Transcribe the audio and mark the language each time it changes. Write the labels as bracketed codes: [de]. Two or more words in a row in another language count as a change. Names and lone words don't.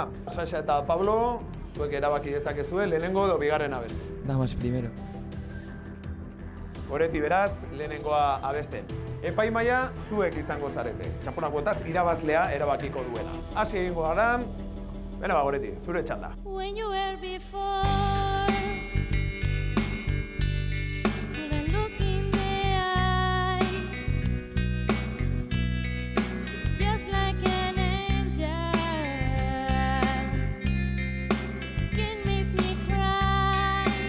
[eu] Sasha eta Pablo, zuek erabaki dezakezue lehenengo edo bigarren abesten. [es] Damas primero. [eu] Goreti beraz, lehenengoa abesten. Epaimaia zuek izango zarete. Txaponak botaz irabazlea erabakiko duela. Hasi egingo gara. Beno, Goreti, zure txanda. [en] When you were before, with a look in the eye, just like an angel, skin makes me cry.